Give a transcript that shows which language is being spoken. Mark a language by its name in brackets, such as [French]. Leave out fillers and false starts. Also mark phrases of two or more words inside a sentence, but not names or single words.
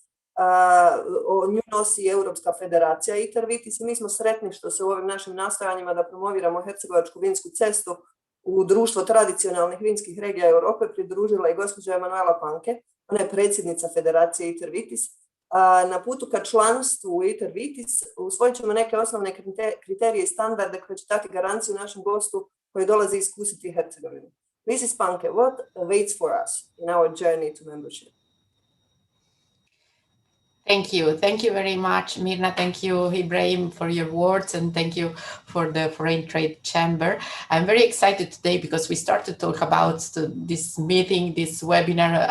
[Bosnian] Nju nosi Europska federacija Itervitis i mi smo sretni što se u ovim našim nastojanjima da promoviramo hercegovačku vinsku cestu u društvo tradicionalnih vinskih regija Europe pridružila i gospođa Emanuela Panke, ona je predsjednica federacije Itervitis. Na putu ka članstvu u Itervitis usvojit ćemo neke osnovne kriterije i standarde koje će dati garanciju našem gostu koji dolazi iskusiti Hercegovinu. [English] Mrs. Panke, what awaits for us in our journey to membership? Thank you very much, Mirna. Thank you, Ibrahim, for your words, and thank you for the Foreign Trade Chamber. I'm very excited today because we started to talk about this meeting, this webinar.